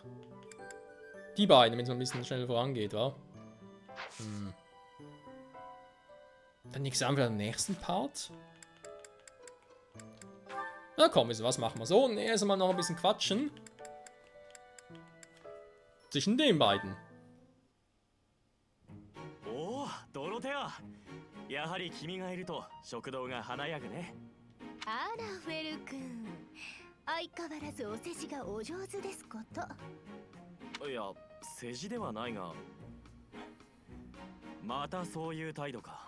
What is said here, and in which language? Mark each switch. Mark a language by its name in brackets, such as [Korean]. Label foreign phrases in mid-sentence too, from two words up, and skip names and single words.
[German] Die beiden, wenn es mal ein bisschen schneller vorangeht, wa? Dann nichts an für den nächsten Part. Na komm, was machen wir so? Und erst mal noch ein bisschen quatschen. Zwischen den beiden. [Japanese] おお、ドロテア。やはり君がいると食堂が華やぐね。あら、フェル君。相変わらずお世辞がお上手ですこと。いや、世辞ではないが。またそういう態度か。